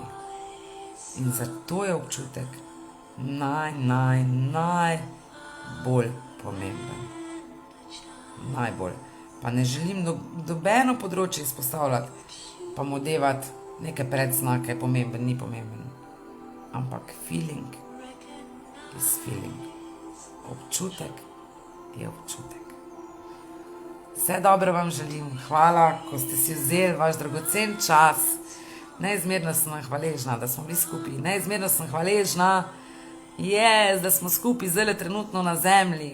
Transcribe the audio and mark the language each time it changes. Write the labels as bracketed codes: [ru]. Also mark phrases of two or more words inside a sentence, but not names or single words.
[sl] In zato je občutek najbolj pomemben. Najbolj. Pa ne želim nobeno področje izpostavljati, pa mu devati neke predznake, pomemben, ni pomemben. [en] Ampak feeling is feeling. [sl] Občutek je občutek. Vse dobro vam želim, hvala, ko ste si vzeli vaš dragocen čas. Neizmerno sem hvaležna, da smo bili skupaj. Neizmerno sem hvaležna, da smo skupaj zdaj trenutno na zemlji.